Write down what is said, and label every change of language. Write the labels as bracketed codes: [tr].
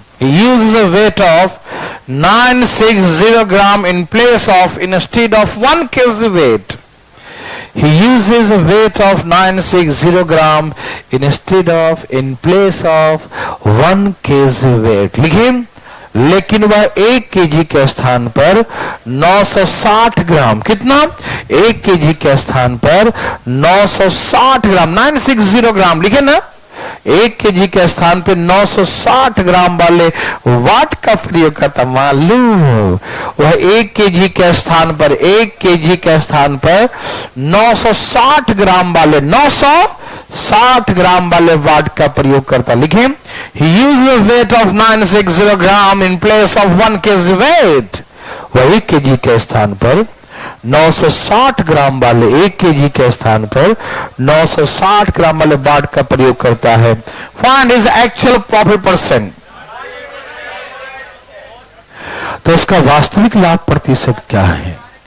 [en] He uses a weight of 960 gram in place of, instead of 1 kg weight. He uses a weight of 960 gram instead of, in place of 1 kg weight. [hi] लिखिए, लेकिन वह 1 KG के स्थान पर 960 ग्राम, कितना? 1 KG के स्थान पर 960 ग्राम, 960 ग्राम लिखे ना। 1 केजी के स्थान पे 960 ग्राम वाले वाट का प्रयोग करता। मालूम वह 1 केजी के स्थान पर 1 केजी के स्थान पर 960 ग्राम वाले 960 ग्राम वाले वाट का प्रयोग करता। लिखें, [en] he used the weight of 960 gram in place of 1 kg weight. [hi] वह 1 केजी के स्थान पर 960 ग्राम वाले 1 केजी के स्थान पर 960 ग्राम वाले वाट का प्रयोग करता है। [en] Find his actual profit percent. [hi] तो इसका वास्तविक लाभ प्रतिशत क्या है?